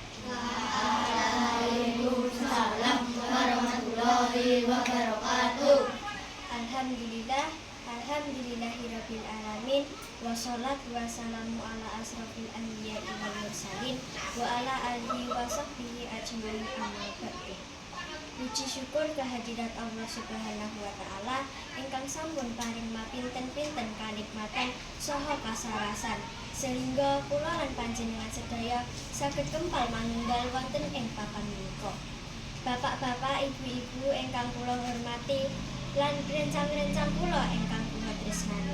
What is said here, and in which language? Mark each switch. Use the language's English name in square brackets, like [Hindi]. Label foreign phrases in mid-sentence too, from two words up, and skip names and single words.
[Arabic] وعليكم السلام ورحمة الله وبركاته. Alhamdulillahirabbil alamin. والصلاة والسلام على أشرف الأنبياء والمرسلين وعلى آله وصحبه أجمعين أما بعد. [Indonesian] Puji syukur kehadirat [Javanese] Allah [Arabic] سبحانه وتعالى [Javanese] ingkang sampun paring mapinten-pinten kanikmatan saha kasarasan sehingga kula lan panjenengan sedaya saged kempal manunggal wonten ing papan menika. Bapak-bapak, ibu-ibu ingkang kula hormati lan rencang-rencang kula ingkang kula tresnani.